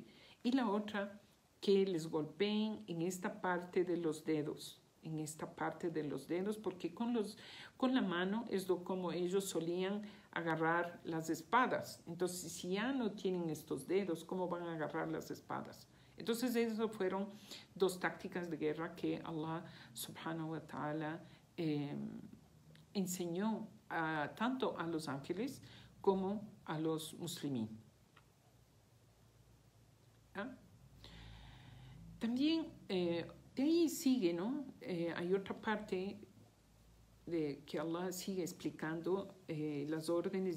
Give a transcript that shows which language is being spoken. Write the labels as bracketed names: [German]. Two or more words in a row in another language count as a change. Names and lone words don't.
[Spanish] Y la otra, que les golpeen en esta parte de los dedos, porque con la mano es como ellos solían agarrar las espadas. Entonces, si ya no tienen estos dedos, ¿cómo van a agarrar las espadas? Entonces, esas fueron dos tácticas de guerra que Allah [Arabic] سبحانه وتعالى [Spanish] enseñó tanto a los ángeles como a los musulmanes. ¿Ah? También de ahí sigue, ¿no? Hay otra parte de que Allah sigue explicando las órdenes.